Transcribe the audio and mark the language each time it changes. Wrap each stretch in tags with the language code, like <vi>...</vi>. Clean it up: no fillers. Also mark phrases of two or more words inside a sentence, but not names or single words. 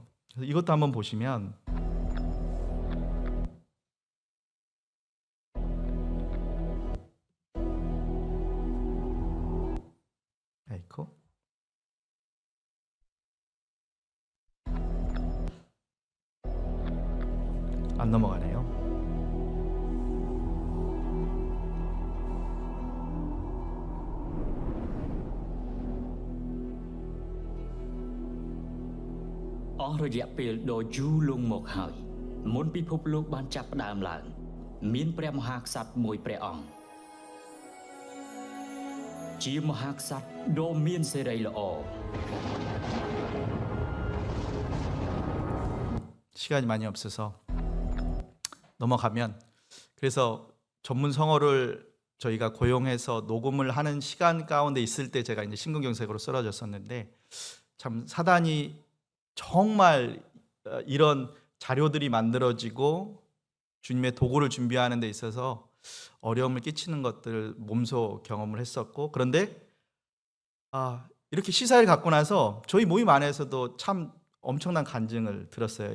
<ko>그래서 이것도 한번 보시면, 에이코 안 넘어가네요.</ko> <km>អស់រយៈពេលដ៏យូរលង់មកហើយមុនពិភពលោកបានចាប់ផ្ដើមឡើងមានព្រះមហាក្សត្រមួយព្រះអង្គជាមហាក្សត្រដ៏មានសេរីល្អ</km> <ko>시간이 많이 없어서 넘어가면, 그래서 전문 성어를 저희가 고용해서 녹음을 하는 시간 가운데 있을 때 제가 이제 신근경색으로 쓰러졌었는데, 참 사단이 정말 이런 자료들이 만들어지고 주님의 도구를 준비하는 데 있어서 어려움을 끼치는 것들을 몸소 경험을 했었고, 그런데 이렇게 시사를 갖고 나서 저희 모임 안에서도 참 엄청난 간증을 들었어요.</ko>